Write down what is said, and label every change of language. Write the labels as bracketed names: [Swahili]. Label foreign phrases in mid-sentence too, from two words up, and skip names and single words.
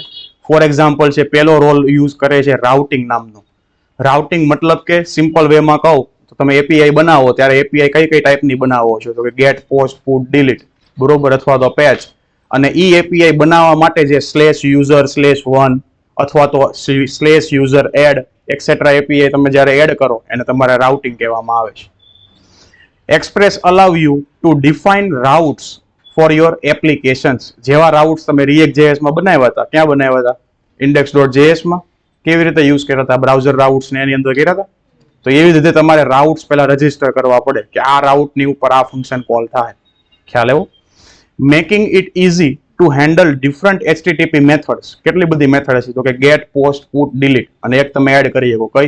[Gujarati] ફોર એક્ઝામ્પલ છે, પહેલો રોલ યુઝ કરે છે રાઉટિંગ નામનો. રાઉટિંગ મતલબ કે સિમ્પલ વેમાં કહું તો તમે API બનાવો ત્યારે API કઈ ટાઈપની બનાવો છો? તો કે ગેટ, પોસ્ટ, પુટ, ડિલીટ, બરોબર, અથવા તો પેચ. અને ઈ API બનાવવા માટે જે /user /1 અથવા તો /user add એક્સેટ્રા API તમે જ્યારે એડ કરો એને તમારે રાઉટિંગ કહેવામાં આવે છે. [English] Express allow you to define routes for your applications. [Gujarati] જેવા રાઉટ્સ તમે React.js માં બનાવ્યા હતા, ક્યાં બનાવ્યા હતા? index.js માં. કેવી રીતે યુઝ કર્યા હતા? બ્રાઉઝર રાઉટ્સ ને એની અંદર કર્યા હતા. તો એવી રીતે તમારે રાઉટ્સ પહેલા રજીસ્ટર કરવા પડે કે આ રાઉટની ઉપર આ ફંક્શન કોલ થાય. ખ્યાલ આવ્યો? [English] making it easy to handle different HTTP methods. [Gujarati] કેટલી બધી મેથડ છે? તો કે ગેટ, પોસ્ટ, પુટ, ડિલીટ, અને એક તમે એડ કરી શકો, કઈ?